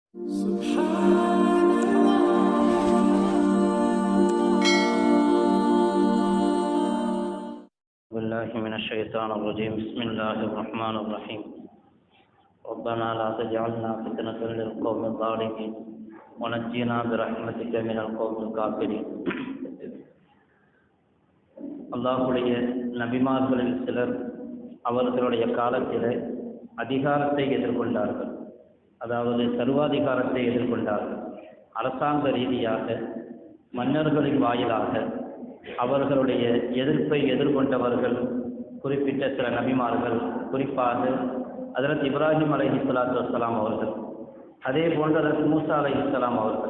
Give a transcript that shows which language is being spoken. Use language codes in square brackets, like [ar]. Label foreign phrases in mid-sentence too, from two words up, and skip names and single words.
[ar] بالله من الشيطان الرجيم. بسم الله الرحمن الرحيم. ربنا لا تجعلنا فتنة للقوم الظالمين ونجنا برحمتك من القوم الكافرين. [ta] அல்லாஹ்வுடைய நபிமார்களில் சிலர் அவர்களுடைய காலத்தில் அதிகாரத்தை எதிர்கொண்டார்கள். அதாவது சர்வாதிகாரத்தை எதிர்கொண்டார்கள். அரசாங்க ரீதியாக மன்னர்களின் வாயிலாக அவர்களுடைய எதிர்ப்பை எதிர்கொண்டவர்கள் குறிப்பிட்ட சில நபிமார்கள், குறிப்பாக ஹஜ்ரத் இப்ராஹிம் [ar] عليه الصلاة والسلام [ta] அவர்கள், அதே போன்று ஹஜ்ரத் மூசா அலைஹிஸ்ஸலாம் அவர்கள்.